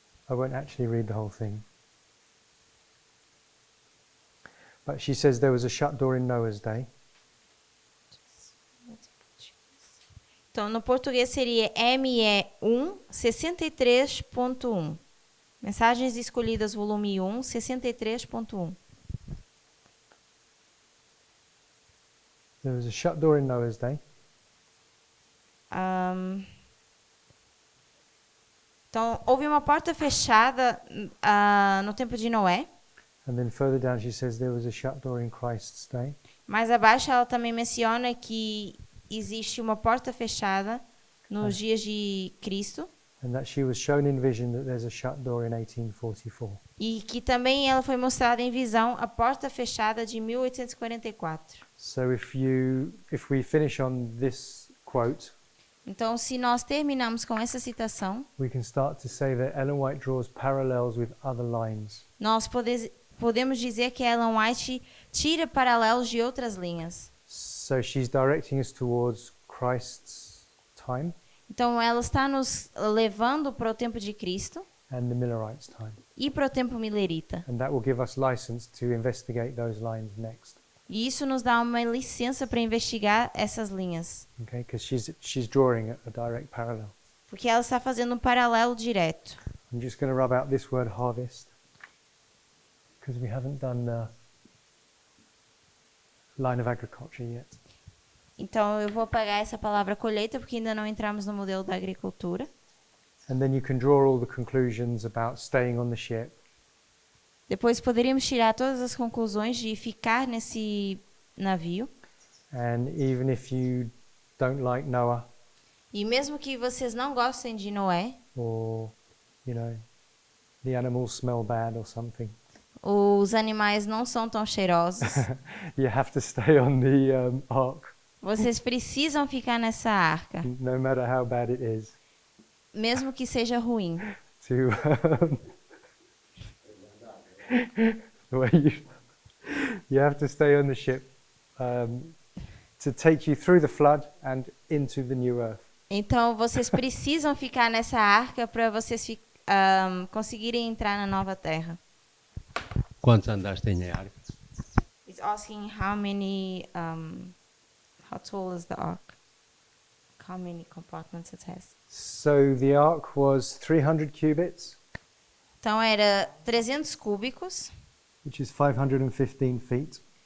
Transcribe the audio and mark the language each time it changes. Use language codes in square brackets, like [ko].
[en] I won't actually read the whole thing. But she says there was a shut door in Noah's day. [pt] Então, no português seria ME1 63.1. Mensagens Escolhidas, volume 1, 63.1. [en] There was a shut door in Noah's day. [pt] Então, houve uma porta fechada no tempo de Noé. [en] And then further down she says there was a shut door in Christ's day. [pt] Mais abaixo ela também menciona que existe uma porta fechada nos dias de Cristo. [en] And that she was shown in vision that there's a shut door in 1844. [pt] E que também ela foi mostrada em visão a porta fechada de 1844. [en] So if we finish on this quote, [pt] Então, se nós terminamos com essa citação, [en] we can start to say that Ellen White draws parallels with other lines. [pt] nós podemos dizer que Ellen White tira paralelos de outras linhas. [en] So she's directing us towards Christ's time [pt] Então, ela está nos levando para o tempo de Cristo [en] and the Millerites' time. [pt] e para o tempo milerita. [en] And that will give us license to investigate those lines next. [pt] E isso nos dá uma licença para investigar essas linhas, [en] Okay, because she's drawing a direct parallel. [pt] porque ela está fazendo um paralelo direto. [en] I'm just going to rub out this word harvest because we haven't done the line of agriculture yet. [pt] Então, eu vou apagar essa palavra colheita, porque ainda não entramos no modelo da agricultura. [en] And then you can draw all the conclusions about staying on the ship. [pt] Depois poderíamos tirar todas as conclusões de ficar nesse navio. [en] And even if you don't like Noah [pt] E mesmo que vocês não gostem de Noé, [en] or, the animals smell bad or something, [pt] os animais não são tão cheirosos, [en] you have to stay on the ark, [pt] vocês precisam ficar nessa arca, [en] no matter how bad it is, [pt] mesmo que seja ruim. [en] to the way you have to stay on the ship to take you through the flood and into the new earth. [pt] Então, vocês precisam ficar nessa arca para vocês conseguirem entrar na nova terra. Quantos andares tem a arca? [en] It's asking how many, how tall is the ark? How many compartments it has? So the ark was 300 cubits, [pt] Então era 300 cúbicos, [en] which is 515 feet.